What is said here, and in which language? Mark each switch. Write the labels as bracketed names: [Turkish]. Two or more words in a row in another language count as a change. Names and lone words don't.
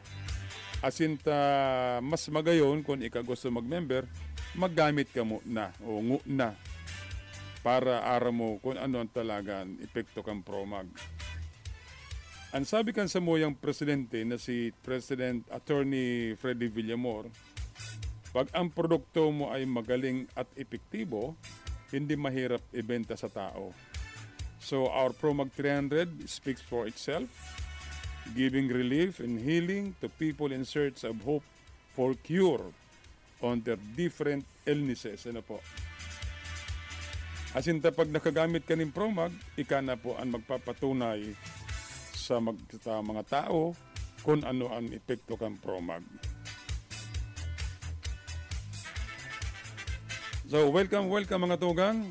[Bikol] Asin ta mas magayon kung ikagusto mag-member, maggamit ka muna o na para ara mo kung ano ang talagang epekto kang Promag. [Filipino] Ang sabi kan sa moyang presidente na si President Attorney Freddy Villamor, pag ang produkto mo ay magaling at epektibo, hindi mahirap ibenta sa tao. [English] So our Promag 300 speaks for itself, giving relief and healing to people in search of hope for cure on their different illnesses. [Filipino] Ano po? [Bikol] Asinta pag nakagamit ka ng Promag, ika na po ang magpapatunay sa mga tao kung ano ang epekto kang Promag. So, welcome mga tugang.